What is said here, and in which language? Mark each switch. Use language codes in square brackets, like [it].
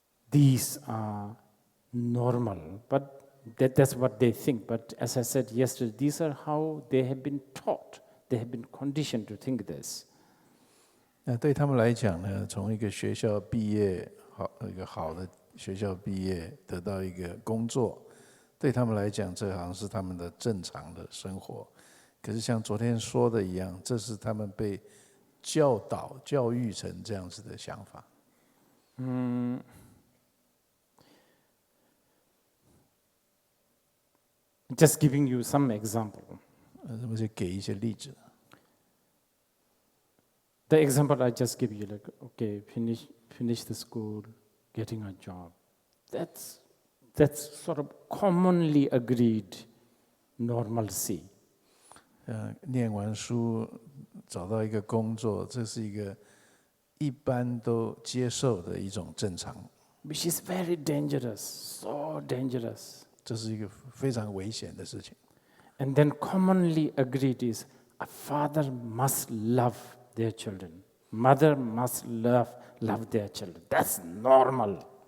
[en] These are normal, but that's what they think. But as I said yesterday, these are how they have been taught. They have been conditioned to think this. [zh] 那对他们来讲呢，从一个学校毕业，一个好的学校毕业，得到一个工作，对他们来讲，这好像是他们的正常的生活。可是像昨天说的一样，这是他们被教育成这样子的想法。 [en] Just giving you some example. [zh] 我就给一些例子。 [en] The example I just give you, like, okay, finish the school, getting a job. That's sort of commonly agreed normalcy. [zh] 念完书，找到一个工作，这是一个一般都接受的一种正常。 [en] Which is very dangerous, so dangerous. [zh] 这是一个非常危险的事情。 [en] And then commonly agreed is a father must love their children. Mother must love their children. That's normal.